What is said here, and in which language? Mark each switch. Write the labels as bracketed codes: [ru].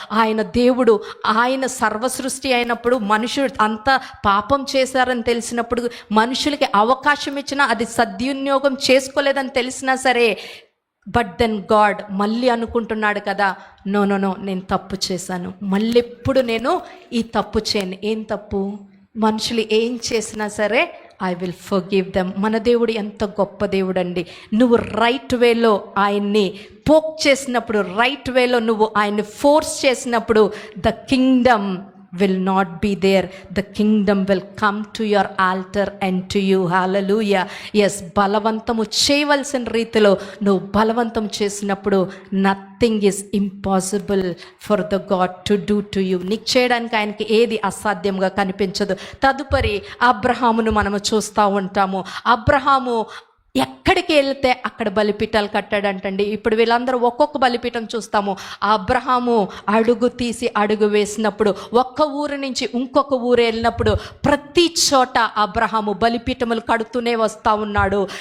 [te] ఆయన దేవుడు, ఆయన సర్వసృష్టి అయినప్పుడు మనుషులు అంత పాపం చేశారని తెలిసినప్పుడు, మనుషులకి అవకాశం ఇచ్చినా అది సద్వినియోగం చేసుకోలేదని తెలిసినా సరే, [en] but then God [te] మళ్ళీ అనుకుంటున్నాడు కదా, నో నేను తప్పు చేశాను, మళ్ళీ ఎప్పుడు నేను ఈ తప్పు చేయను. ఏం తప్పు? మనుషులు ఏం చేసినా సరే [en] I will forgive them. [te] మన దేవుడు ఎంత గొప్ప దేవుడు అండి. నువ్వు రైట్ వేలో ఆయన్ని పోక్ చేసినప్పుడు, రైట్ వేలో నువ్వు ఆయన్ని ఫోర్స్ చేసినప్పుడు, [en] The kingdom will not be there. The kingdom will come to your altar and to you. Hallelujah. Yes, [te] బలవంతము చేయవలసిన రీతిలో నువ్వు బలవంతం చేసినప్పుడు [en] nothing is impossible for the God to do to you. [te] నీకు చేయడానికి ఆయనకి ఏది అసాధ్యంగా కనిపించదు. తదుపరి అబ్రహామును మనము చూస్తూ ఉంటాము. అబ్రహాము ఎక్కడికి వెళ్తే అక్కడ బలిపీఠాలు కట్టాడంటండి. ఇప్పుడు వీళ్ళందరూ ఒక్కొక్క బలిపీఠం చూస్తాము. అబ్రహాము అడుగు తీసి అడుగు వేసినప్పుడు, ఒక్క ఊరు నుంచి ఇంకొక ఊరు వెళ్ళినప్పుడు ప్రతి చోట అబ్రహాము బలిపీఠములు కడుతూనే వస్తూ ఉన్నాడు.